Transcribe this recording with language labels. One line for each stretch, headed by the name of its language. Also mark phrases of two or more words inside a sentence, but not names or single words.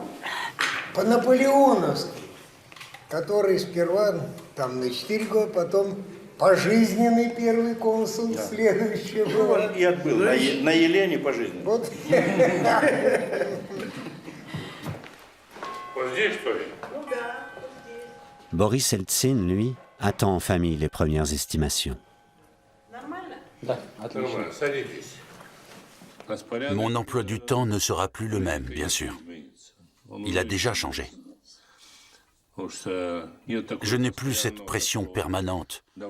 Russian: По-наполеоновски, который сперва там на 4 года, потом пожизненный первый консул, следующий был. И отбыл, на Елене пожизненно. Вот. Вот здесь, что ли?
French: Boris Eltsine, lui, attend en famille les premières estimations. Mon emploi du temps ne sera plus le même, bien sûr. Il a déjà changé. Je n'ai plus cette pression permanente.